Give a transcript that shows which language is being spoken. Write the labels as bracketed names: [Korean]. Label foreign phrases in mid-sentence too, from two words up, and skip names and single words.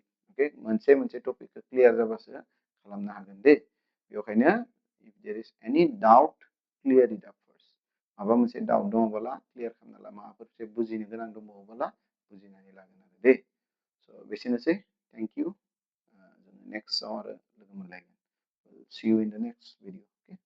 [English] Okay, मोनसे topic clear [Bodo] जाबासो खालामनो हागोन दे बेखायनो [English] if there is any doubt clear it up first. [Bodo] माबा मोनसे doubt दङबोला clear खालामना ला माबाफोर बुजिनो गोनां दङबोला बुजिनानै लागोन आरो दे. [English] So बेसेनोसै thank you. Next hour [Bodo] लोगो मोनलायगोन. [English] See you in the next video.